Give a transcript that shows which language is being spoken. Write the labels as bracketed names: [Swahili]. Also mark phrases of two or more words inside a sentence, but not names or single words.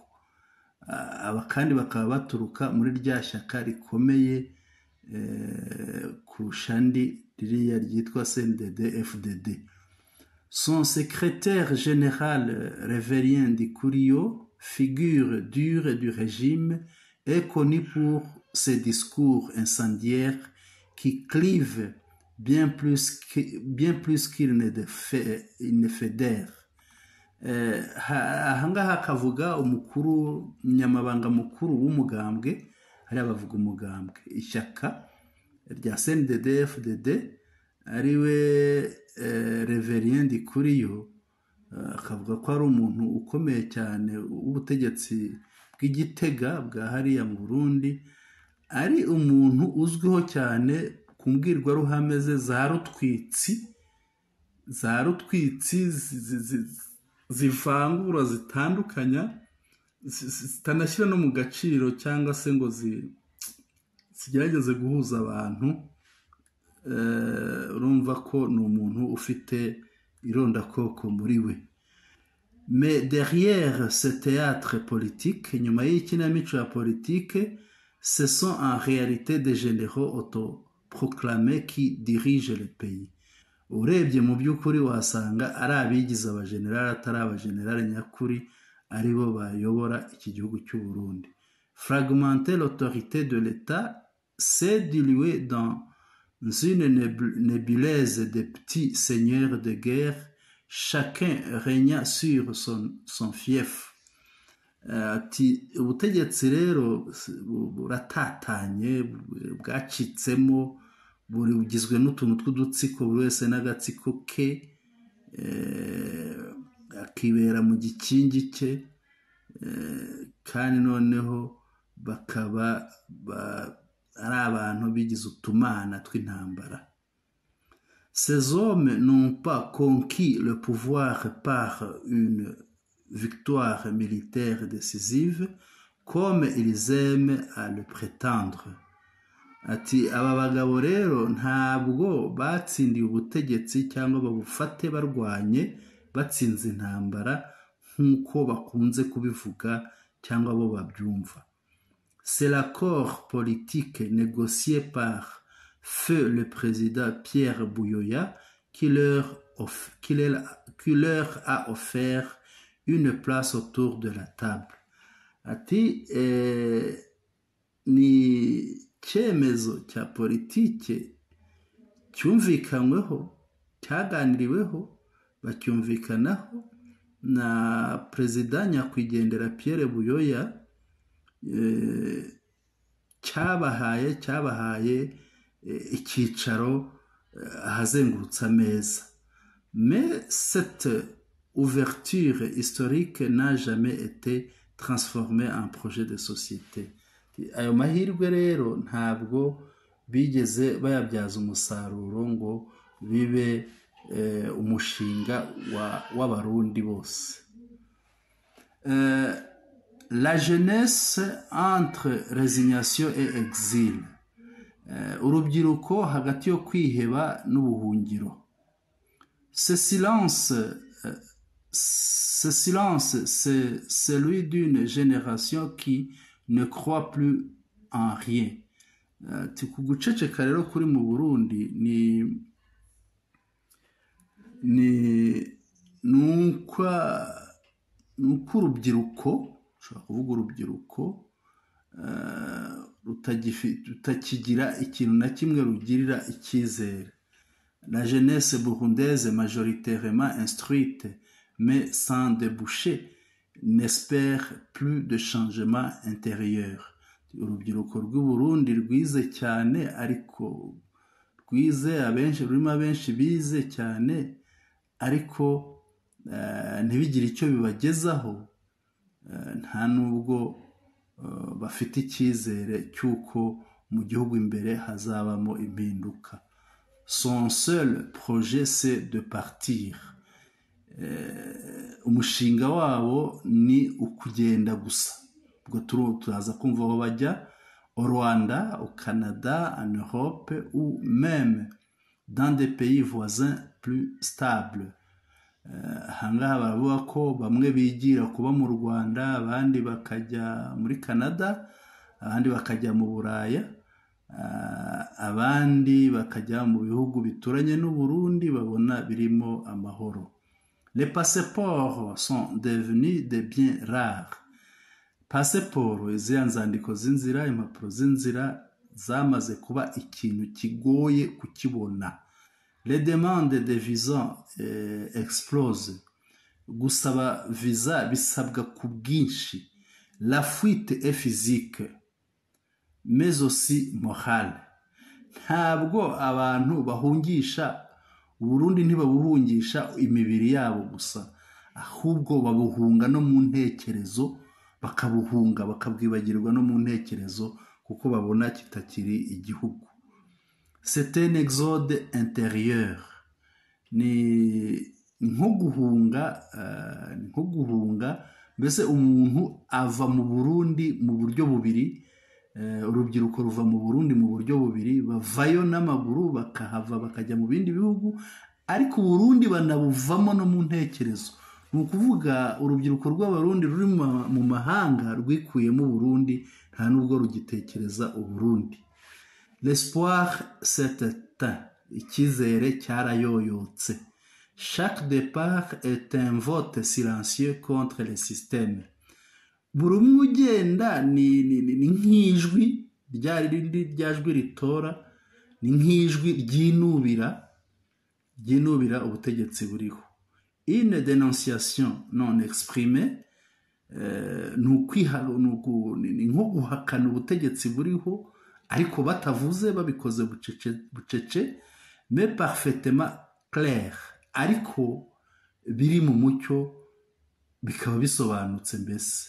[Kinyarwanda] Aba kandi bakaba baturuka muri rya shyaka rikomeye kurusha andi ririya ryitwa CNDD-FDD. [French] Son secrétaire général Révérien Ndikuriyo, figure dure du régime, est connu pour ses discours incendiaires qui clivent bien plus qu'il ne fédère. [Kinyarwanda] Ahangaha akavuga umukuru, umunyamabanga mukuru w'umugambwe, hariya bavuga umugambwe, ishyaka rya CNDD-FDD, ariwe Révérien Ndikuriyo, akavuga ko ari umuntu ukomeye cyane w'ubutegetsi bw'igitega bwa hariya mu Burundi, ari umuntu uzwiho cyane ku mbwirwaruhame ze za rutwitsi zivangura, zitandukanya, zitanashyira no mu gaciro cyangwa se ngo zigerageze guhuza abantu. Urumva ko ni umuntu ufite irondakoko muri we. [French] Mais derrière ce théâtre politique, [Kinyarwanda] nyuma y'ikinamico ya politique, [French] ce sont en réalité des généraux autoproclamés qui dirigent le pays. [Kinyarwanda] Urebye mu by'ukuri wasanga ari abigize abajenerali atari abajenerali nyakuri, aribo bayobora iki gihugu cy'u Burundi. [French] Fragmenter l'autorité de l'État, c'est diluer dans une nébuleuse de petits seigneurs de guerre, chacun régnant sur son fief. [Kinyarwanda] Ati ubutegetsi rero buratatanye, bwacitsemo, bugizwe n'utuntu tw'udutsiko, buri wese n'agatsiko ke, akibera mu gikingi cye, kandi noneho bakaba ari abantu bigize utumana tw'intambara. [French] Ces hommes n'ont pas conquis le pouvoir par une victoire militaire décisive comme ils aiment à le prétendre. [Kinyarwanda] Ati aba bagabo rero ntabwo batsindiye ubutegetsi cyangwa babufate barwanye batsinze intambara nk'uko bakunze kubivuga cyangwa bo babyumva. [French] C'est l'accord politique négocié par feu le président Pierre Buyoya qui leur a offert une place autour de la table. [Kinyarwanda] Ati ni icyemezo cya politike cyumvikanyweho cyaganiriweho bacyumvikanaho na perezida nyakwigendera Pierre Buyoya cyabahaye icyicaro ahazengurutse ameza. [French] Mais cette ouverture historique n'a jamais été transformée en projet de société. [Kinyarwanda] Ayo mahirwe rero ntabwo bigeze bayabyaza umusaruro ngo bibe umushinga w'abarundi bose. [French] La jeunesse entre résignation et exil. [Kinyarwanda] Urubyiruko hagati yo kwiheba n'ubuhungiro. [French] Ce silence, c'est celui d'une génération qui ne croit plus en rien. [Kinyarwanda] Kuguceceka rero kuri mu Burundi nuko urubyiruko, ushobora kuvuga urubyiruko rutakigira ikintu na kimwe rugirira icyizere. [French] La jeunesse burundaise majoritairement instruite mais sans débouché n'espère plus de changement intérieur. [Kinyarwanda] Urubyiruko rw'u Burundi rwize cyane, ariko rwize rurimo abenshi bize cyane, ariko ntibigire icyo bibagezaho, nta nubwo bafite icyizere cy'uko mu gihugu imbere hazabamo impinduka. [French] Son seul projet c'est de partir. [Kinyarwanda] Umushinga wabo ni ukugenda gusa. Ubwo turaza kumva aho bajya, [French] au Rwanda, au Canada, en Europe ou même dans des pays voisins plus stables. [Kinyarwanda] Ahangaha baravuga ko bamwe bigira kuba mu Rwanda, abandi bakajya muri Canada, abandi bakajya mu Buraya, abandi bakajya mu bihugu bituranye n'u Burundi babona birimo amahoro. [French] Les passeports sont devenus des biens rares. [Kinyarwanda] Passport, izi nzandiko z'inzira, impapuro z'inzira zamaze kuba ikintu kigoye kukibona. [French] Les demandes de visa explosent. [Kinyarwanda] Gusaba visa bisabwa ku bwinshi. [French] La fuite est physique mais aussi morale. [Kinyarwanda] Ntabwo abantu bahungisha Burundi, ntibabuhungisha imibiri yabo gusa, ahubwo babuhunga no mu ntekerezo, bakabuhunga bakabwibagirwa no mu ntekerezo kuko babona kitakiri igihugu. [French] C'est un exode intérieur. [Kinyarwanda] Ni nko guhunga, mbese umuntu ava mu Burundi mu buryo bubiri. Urubyiruko ruva mu Burundi mu buryo bubiri, bavayo n'amaguru bakahava bakajya mu bindi bihugu, ariko Burundi banabuvamo no mu ntekerezo. Ni ukuvuga urubyiruko rw'abarundi ruri mu mahanga rwikuyemo Burundi, nta nubwo rugitekereza Uburundi. [French] L'espoir s'est éteint. [Kinyarwanda] Icyizere cyarayoyotse. [French] Chaque départ est un vote silencieux contre le système. [Kinyarwanda] Buri umwe ugenda ni nk'ijwi rya jwi ritora, ni nk'ijwi ryinubira ubutegetsi buriho. [French] Une dénonciation non exprimée, [Kinyarwanda] ni nko guhakana ubutegetsi buriho ariko batavuze, babikoze bucece, [French] mais parfaitement clair, [Kinyarwanda] ariko biri mu mucyo, bikaba bisobanutse mbese.